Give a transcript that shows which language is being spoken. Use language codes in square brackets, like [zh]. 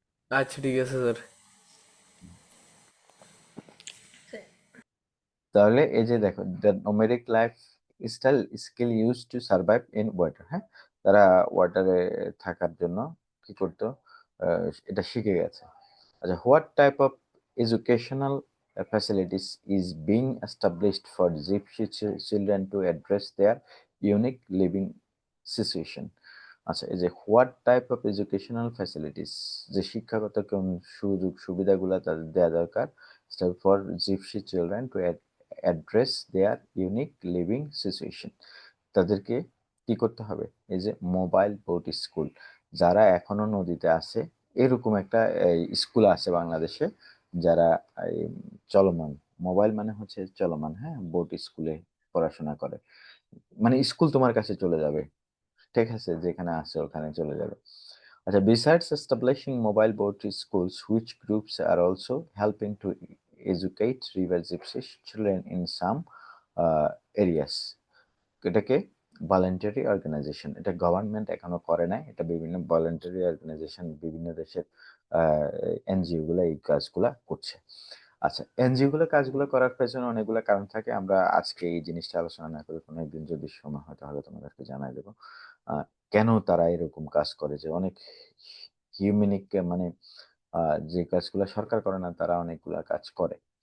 [bn] আচ্ছা ঠিক আছে স্যার। তাহলে এই যে দেখো, [en] the nomadic lifestyle skill use to survive in water, [bn] হ্যাঁ, তারা ওয়াটারে থাকার জন্য কি করতো, এটা শিখে গেছে। [en] আচ্ছা, what type of educational facilities is being established for gypsy children to address their unique living situation. [bn] আচ্ছা, এই যে [en] what type of educational facilities, [bn] যে শিক্ষাগত কোন সুযোগ সুবিধাগুলো তাদের দেওয়া দরকার [en] For gypsy children to address their unique living situation. [bn] তাদেরকে কি করতে হবে? এই যে মোবাইল বোট স্কুল, যারা এখনো নদীতে আছে, এরকম একটা স্কুল আছে বাংলাদেশে, যারা এই চলমান, মোবাইল মানে হচ্ছে চলমান, হ্যাঁ, বোট স্কুলে পড়াশোনা করে, মানে স্কুল তোমার কাছে চলে যাবে, ঠিক আছে, যেখানে আছে ওখানে চলে যাবে। [en] আচ্ছা, besides establishing mobile boat schools, which groups are also helping to educate river gypsy children in some areas? [bn] এটাকে ভলান্টারি অর্গানাইজেশন, এটা গভর্নমেন্ট এখনো করে নাই, এটা বিভিন্ন ভলান্টারি অর্গানাইজেশন, বিভিন্ন দেশের এনজিও গুলো এই কাজগুলা করছে। আচ্ছা, এনজিও গুলো কাজগুলো করার পেছনে অনেকগুলো কারণ থাকে, আমরা আজকে এই জিনিসটা আলোচনা না করে কোনো একদিন যদি সময় হয় তাহলে তোমাদেরকে জানাই দেবো আহ, কেন তারা এরকম কাজ করে, যে অনেক হিউম্যানিক, মানে যে কাজগুলো সরকার করে না তারা অনেকগুলা কাজ করে।